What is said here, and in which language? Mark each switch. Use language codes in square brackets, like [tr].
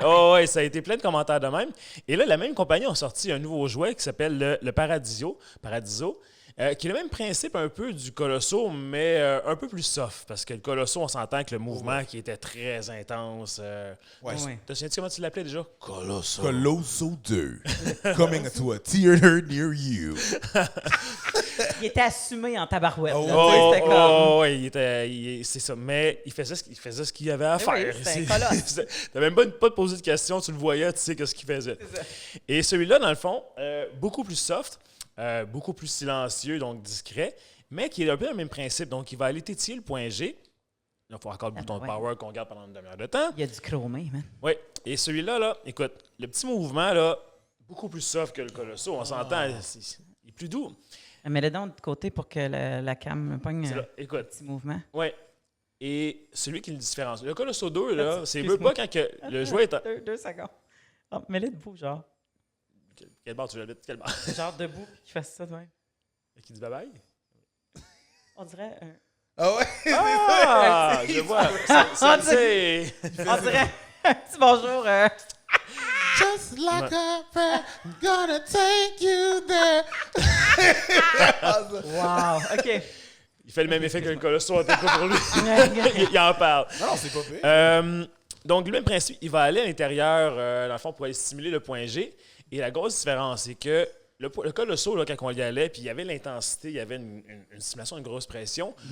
[fr] Oh, ouais, ça a été plein de commentaires de même. Et là, la même compagnie a sorti un nouveau jouet qui s'appelle le Paradiso, qui est le même principe un peu du Colosso, mais un peu plus soft, parce que le Colosso, on s'entend que le mouvement qui était très intense. Ouais. T'as souviens comment tu l'appelais déjà? Colosso. Colosso 2. [en] Coming to a theater near you. [fr] Il était assumé en tabarouette. Là, c'était comme... oui, c'est ça. Mais il faisait ce qu'il avait à faire. Oui, c'était un colosse. T'as même pas de poser de questions, tu le voyais, tu sais ce qu'il faisait. Et celui-là, dans le fond, beaucoup plus soft. Beaucoup plus silencieux, donc discret, mais qui est un peu le même principe. Donc, il va aller tétiller le point G. Il faut encore le bouton de power qu'on garde pendant une demi-heure de temps. Il y a du chromé, man. Oui. Et celui-là, là, écoute, le petit mouvement, là, beaucoup plus soft que le Colosso. On s'entend, il est plus doux. Mets-le donc de côté pour que la cam pogne un petit mouvement. Oui. Et celui qui le différencie. Le Colosso 2, là, c'est même pas quand que le jouet est... 2 secondes. Oh, mets-le debout, genre. Quel bord tu l'habites? Quel bord? Genre debout, puis qu'il fasse ça de même. Et qui dit bye-bye? On dirait un... Ah ouais? Ah! Je vois. On dirait un petit bonjour. [en] Just like a friend, gonna take you there. [fr] Wow, OK. Il fait le même effet que le Colosso, en tout cas pour lui. il en parle. Non, c'est pas pire. Donc, le même principe, il va aller à l'intérieur, dans le fond, pour aller stimuler le point G. Et la grosse différence, c'est que le Colosso, là, quand on y allait, puis il y avait l'intensité, il y avait une stimulation, une grosse pression.